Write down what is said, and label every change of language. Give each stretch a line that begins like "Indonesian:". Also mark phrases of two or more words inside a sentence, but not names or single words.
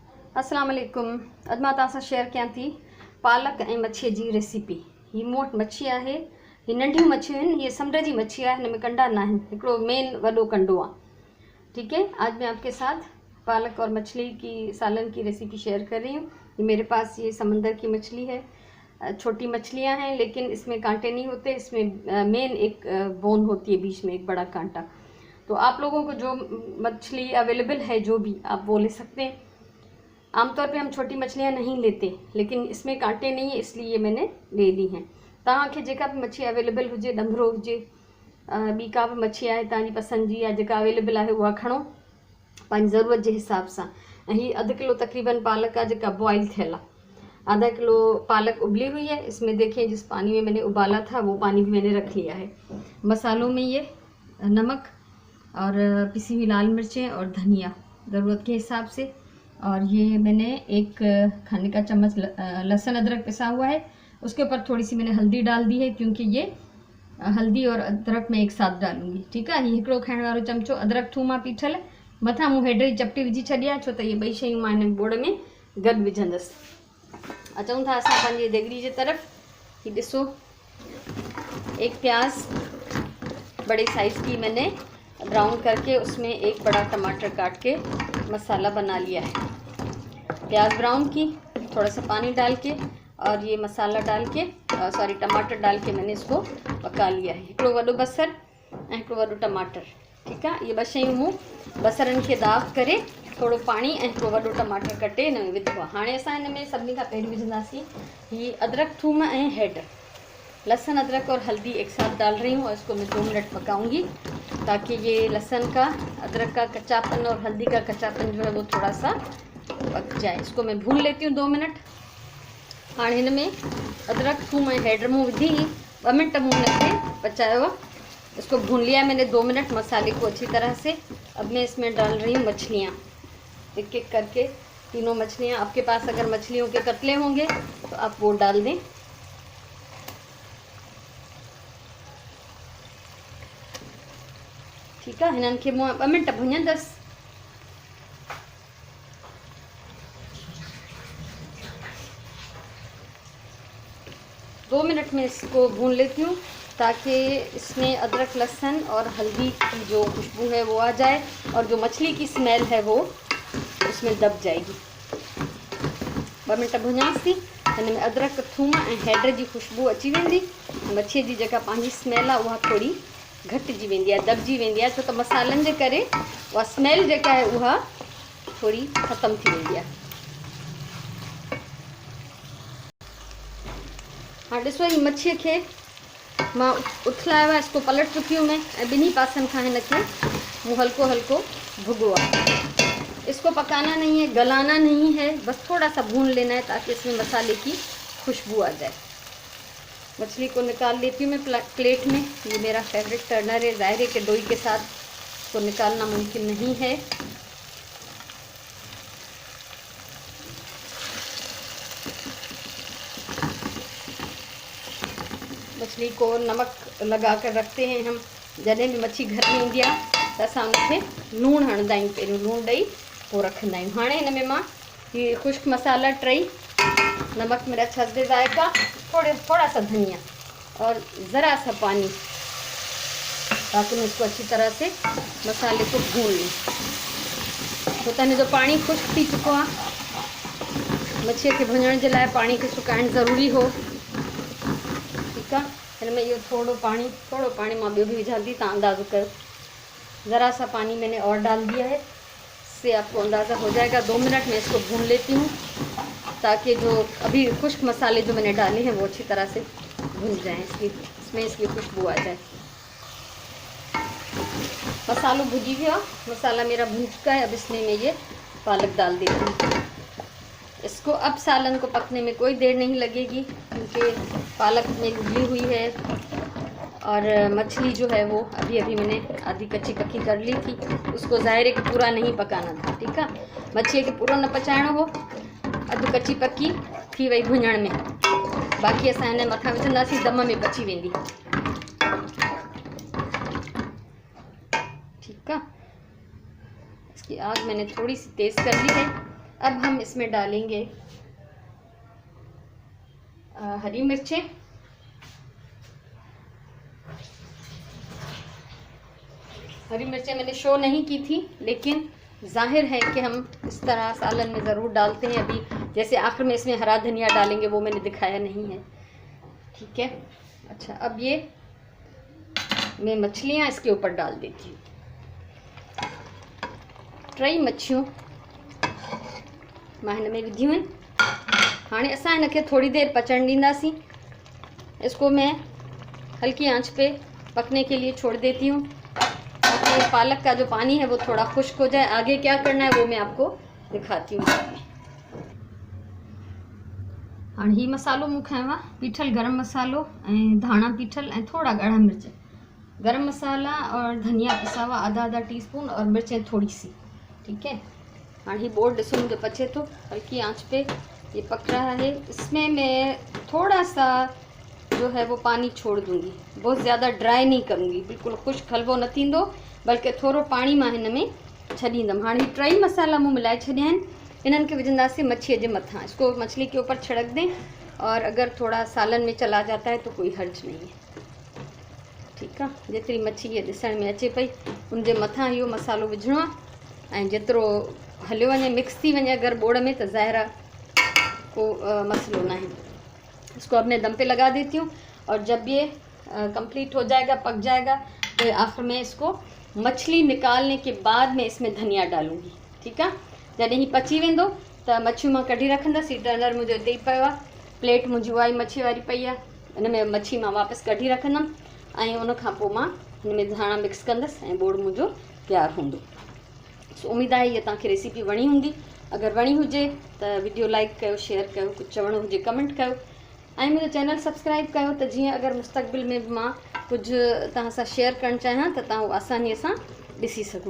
Arabic: السلام عليكم.
Sindhi: अॼु मां तव्हां सां शेयर कयां थी पालक ऐं मच्छीअ जी रेसिपी। हीअ मूं वटि मच्छी आहे, हीअ नंढियूं मच्छियूं आहिनि, हीअ समुंड जी मच्छी आहे, हिन में कंडा न आहिनि, हिकिड़ो मेन वॾो कंडो आहे।
Hindi: ठीक है, आज मैं आपके साथ पालक और मछली की सालन की रेसिपी शेयर कर रही हूँ। ये मेरे पास ये समंदर की मछली है, छोटी मछलियाँ हैं लेकिन इसमें कांटे नहीं होते, इसमें मेन एक बोन होती है बीच में, एक बड़ा कांटा। तो आप लोगों को जो मछली अवेलेबल है जो भी आप वो ले सकते हैं। आमतौर पे हम छोटी मछलियाँ नहीं लेते, लेकिन इसमें कांटे नहीं है इसलिए मैंने ले ली हैं।
Sindhi: तव्हांखे जेका भी मच्छी अवेलेबल हुजे, डंभरो हुजे, ॿी का बि मच्छी आहे तव्हांजी पसंदि जी या जेका अवेलेबल आहे उहा खणो पंहिंजी ज़रूरत जे हिसाब सां। ऐं हीअ अधु किलो तकरीबन पालक आहे जेका बॉयल थियल आहे।
Hindi: आधा किलो पालक उबली हुई है, इसमें देखिए जिस पानी में मैंने उबाला था वो पानी भी मैंने रख लिया है। मसालों में ये नमक और पिसी हुई लाल मिर्चें और धनिया ज़रूरत के हिसाब से, और ये मैंने एक खाने का चम्मच लहसुन अदरक पिसा हुआ है। उसके ऊपर थोड़ी सी मैंने हल्दी डाल दी है क्योंकि ये हल्दी और अदरक में एक साथ डालूंगी। ठीक है,
Sindhi: ये हिकिड़ो खाइण वारो चमचो अदरक थूम पीठल मथां मूं हेॾ ई चपटी विझी छॾी आहे, छो त इहे ॿई शयूं मां हिन बोड़ में गॾु विझंदसि। अचूं था असां पंहिंजी देगड़ी जे तरफ़। ही ॾिसो,
Hindi: एक प्याज बड़े साइज़ की मैंने ब्राउन करके उसमें एक बड़ा टमाटर काट के मसाला बना लिया है। प्याज ब्राउन की, थोड़ा सा पानी डाल के और ये मसाला डाल के सॉरी टमाटर डाल के मैंने इसको पका लिया है।
Sindhi: हिकिड़ो वॾो बसर ऐं हिकिड़ो वॾो टमाटर।
Hindi: ठीक है,
Sindhi: ये ॿ शयूं मूं बसरनि खे दाग करे थोड़ो पानी ऐं हिकिड़ो वॾो टमाटर कटे हिन में विधो आहे। हाणे असां हिन में सभिनी खां पहिरीं विझंदासीं ही अदरक थूम ऐं हेड।
Hindi: लहसुन अदरक और हल्दी एक साथ डाल रही हूँ और इसको मैं 2 मिनट पकाऊंगी ताकि ये लहसुन का, अदरक का कच्चापन और हल्दी का कच्चापन जो है वो थोड़ा सा पक जाए। इसको मैं भून लेती हूँ 2 मिनट। हाँ,
Sindhi: हिन में अदरक थूम ऐं हेड मूं विधी 2 मिनट मूं हिनखे पचायो।
Hindi: इसको भून लिया मैंने 2 मिनट मसाले को अच्छी तरह से। अब मैं इसमें डाल रही हूँ मछलियाँ, एक एक करके तीनों मछलियाँ। आपके पास अगर मछलियों के कतले होंगे तो आप वो डाल दें। ठीक है,
Sindhi: हिननि खे मूं 2 मिनट भुञंदसि।
Hindi: दो मिनट में इसको भून लेती हूँ ताकि इसमें अदरक लहसुन और हल्दी की जो खुशबू है वो आ जाए और जो मछली की स्मेल है वो उसमें दब जाएगी।
Sindhi: 2 मिनट भुञांसि थी, हिन में अदरक थूम ऐं हेड जी खुशबू अची वेंदी। मच्छीअ जी जेका पंहिंजी स्मेल आहे उहा थोड़ी घटिजी वेंदी आहे, दबजी वेंदी आहे, छो त मसालनि जे करे उहा स्मेल जेका आहे उहा थोड़ी ख़तम थी वेंदी आहे। हाँ ॾिसो, ही मच्छीअ खे मां उथलायो आहे,
Hindi: इसको पलट चुकी हूँ मैं
Sindhi: ऐं ॿिन्ही पासनि खां हिनखे मूं हल्को हल्को भुॻो आहे।
Hindi: इसको पकाना नहीं है, गलाना नहीं है, बस थोड़ा सा भून लेना है ताकि इसमें मसाले की खुशबू आ जाए। मछली को निकाल लेती हूँ मैं प्लेट में। ये मेरा फेवरेट टर्नर है, ज़ाहिर है कि डोई के साथ इसको निकालना मुमकिन नहीं है। मछली को नमक लगा कर रखते हैं हम,
Sindhi: जॾहिं भी मच्छी घर में ईंदी आहे त असां उनखे लूणु हणंदा आहियूं, पहिरियों लूणु ॾेई पोइ रखंदा आहियूं। हाणे हिन में मां
Hindi: ये खुश्क मसाला 3, नमक मिर्च हल्दी जायका, थोड़ा सा धनिया और ज़रा सा पानी, ताकि मैं इसको अच्छी तरह से मसाले को भून लूँ।
Sindhi: तो तने जो पानी खुश्क थी चुको आहे, मच्छीअ खे भुञण जे लाइ पानी खे सुकाइण ज़रूरी हो।
Hindi: ठीक है,
Sindhi: हिन में ये थोड़ो पानी मां ॿियो बि विझां थी, तव्हां अंदाज़ो करो।
Hindi: ज़रा सा पानी मैंने और डाल दिया है, इससे आपको अंदाज़ा हो जाएगा। 2 मिनट में इसको भून लेती हूँ ताकि जो अभी खुश्क मसाले जो मैंने डाले हैं वो अच्छी तरह से भुन जाएं, इसमें इसकी खुशबू आ जाए।
Sindhi: मसालो भुजी गया,
Hindi: मसाला मेरा भुन चुका है। अब इसमें मैं ये पालक डाल देती हूँ। इसको अब सालन को पकने में कोई देर नहीं लगेगी क्योंकि पालक में उबली हुई है और मछली जो है वो अभी अभी मैंने आधी कच्ची पक्की कर ली थी। उसको ज़ाहिर है कि पूरा नहीं पकाना था। ठीक है,
Sindhi: मच्छी के पूरा न पचाइणो हो, अधु कच्ची पक्की थी वई भुञण में, बाक़ी असां हिन मथां विझंदासीं, दम में पची वेंदी।
Hindi: ठीक है, इसकी आग मैंने थोड़ी सी तेज़ कर ली है अब हम इसमें डालेंगे हरी मिर्चें। हरी मिर्चें मैंने शो नहीं की थी, लेकिन जाहिर है कि हम इस तरह सालन में ज़रूर डालते हैं। अभी जैसे आखिर में इसमें हरा धनिया डालेंगे, वो मैंने दिखाया नहीं है। ठीक है। अच्छा, अब ये मैं मछलियाँ इसके ऊपर डाल देती हूँ।
Sindhi: टई मच्छियों मां हिन में विधियूं आहिनि। हाणे असां इनखे थोड़ी देर पचण ॾींदासीं।
Hindi: इसको मैं हल्की आंच पे पकने के लिए छोड़ देती हूँ, ताकि पालक का जो पानी है वो थोड़ा खुश्क हो जाए। आगे क्या करना है वो मैं आपको दिखाती हूँ।
Sindhi: हाणे ही मसालो मूं खयों आहे पीठल गरम मसालो ऐं धाणा पीठल ऐं थोड़ा ॻाढ़ा मिर्च।
Hindi: गरम मसाला और धनिया पिसा हुआ आधा टीस्पून और मिर्चें थोड़ी सी। ठीक है। हाँ, ये बोर्ड डिसो मुझे पचे तो हल्की आंच पे ये पक रहा है। इसमें मैं थोड़ा सा जो है वो पानी छोड़ दूंगी, बहुत ज़्यादा ड्राई नहीं करूँगी,
Sindhi: बिल्कुल खुश्क हलवो न थींदो, बल्कि थोड़ो पानी मां हिन में छॾींदमि। हाणे टई मसाला मूं मिलाए छॾिया आहिनि, इन्हनि खे विझंदासीं मच्छीअ जे मथां।
Hindi: इसको मछली के ऊपर छिड़क दें, और अगर थोड़ा सालन में चला जाता है तो कोई हर्ज नहीं है। ठीक है।
Sindhi: जेतरी मच्छी ये ॾिसण में अचे पई उनजे मथां इहो मसालो विझणो आहे, ऐं जेतिरो हलियो वञे मिक्स थी वञे अगर बोड़ में, तो ज़ाहिर आहे को मसलो ना है।
Hindi: इसको अपने दम पे लगा देती हूँ, और जब ये कंप्लीट हो जाएगा, पक जाएगा, तो आखिर में इसको मछली निकालने के बाद में इसमें धनिया डालूंगी। ठीक है।
Sindhi: जॾहिं ही पची वेंदो त मच्छियूं मां कढी रखंदसि। टर्नर मुंहिंजो हिते ई पियो आहे, प्लेट मुंहिंजी उहा ई मच्छी वारी पई आहे, हिन में मच्छी मां वापसि कढी रखंदमि, ऐं उन खां पोइ मां हिन में धाणा मिक्स कंदसि ऐं बोड़ मुंहिंजो तयारु हूंदो। सो उम्मीद आहे इहा तव्हांखे रेसिपी वणी हूंदी। अगर वणी हुजे त वीडियो लाइक कयो, शेयर कयो, कुझु चवणो हुजे कमेंट कयो, ऐं मुंहिंजो चैनल सब्सक्राइब कयो, त जीअं अगर मुस्तक़बिल में बि मां कुझु तव्हां सां शेयर करणु चाहियां त तव्हां उहो आसानीअ सां ॾिसी सघो।